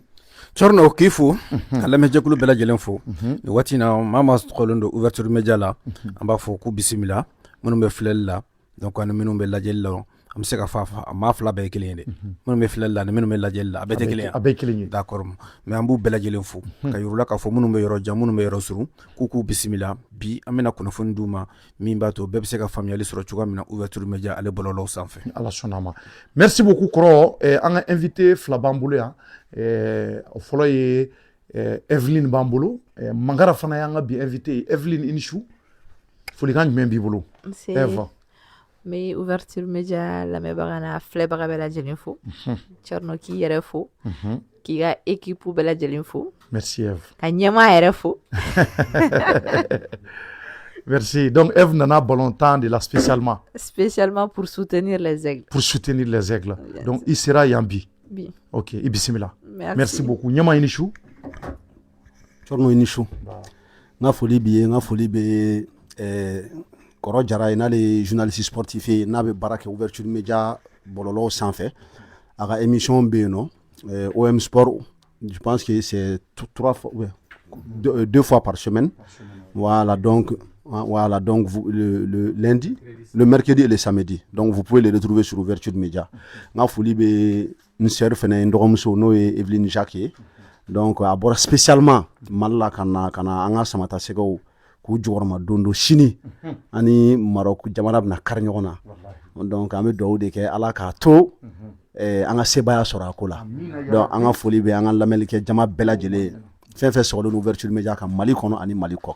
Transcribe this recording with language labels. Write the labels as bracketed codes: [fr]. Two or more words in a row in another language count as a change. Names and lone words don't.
[bm] Corno k'i fo ka lamɛnjɛkulu bɛɛ lajɛlen fo nin waati in na maa ma sɔgɔlen don ouverture media la an b'a fɔ k'u bisimila minnu bɛ filɛli la donc ani minnu bɛ lajɛli la an bɛ se ka fɔ a maa fila bɛɛ ye kelen ye dɛ minnu bɛ filɛli la ani minnu bɛ lajɛli la a bɛɛ tɛ kelen ye a bɛɛ kelen ye d'accord mais an b'u bɛɛ lajɛlen fo ka yir'u la k'a fɔ minnu bɛ yɔrɔ jan minnu bɛ yɔrɔ surun k'u bisimila bi an bɛna kunnafoni d'u ma min b'a to bɛɛ bɛ se ka faamuyali sɔrɔ cogoya min na ouverture media ale bɔlɔlɔw sanfɛ ala sɔnna ma [fr] merci beaucoup [bm] kɔrɔ an ka invité fila b'an bolo yan o fɔlɔ ye Evelyne b'an bolo Mangara fana y'an ka bi invité ye Evelyne Inichou folikan jumɛn b'i bolo Eva mais ouverture media lamɛnbaga n'a filɛbaga bɛɛ lajɛlen fo Corno k'i yɛrɛ fo k'i ka équipe bɛɛ lajɛlen fo [fr] merci Eve [bm] ka ɲɛmaa yɛrɛ fo [fr] merci donc [bm] Eve nana ballontan de la spécialement [fr] pour soutenir les aigles donc il sera [bm] yan bi ok i bisimila [fr] merci beaucoup [bm] ɲɛmaa Inichou Corno Inichou nga foli bi ye nga foli bɛ kɔrɔ Jara ye n'ale ye [fr] journaliste sportif [bm] ye n'a bɛ baara kɛ ouverture media bɔlɔlɔw sanfɛ a ka émission bɛ yen nɔ OM Sport [fr] je pense que c'est 2 fois par semaine voilà donc le lundi le mercredi et le samedi donc vous pouvez les retrouver sur ouverture media [bm] nga foli bɛ n sœur fɛnɛ n dɔgɔmuso n'o ye Evelyne Jacques ye donc a bɔra spécialement Mali la ka na an ka samatasɛgɛw k'u jɔyɔrɔma don sini ani Maroc jamana bɛna kari ɲɔgɔn na donc an bɛ dugawu de kɛ Ala k'a to an ka sebaya sɔrɔ a ko la donc an ka foli bɛ an ka lamɛnlikɛ jama bɛɛ lajɛlen fɛn fɛn sɔgɔlen ouverture média kan Mali kɔnɔ ani Mali kɔ kan.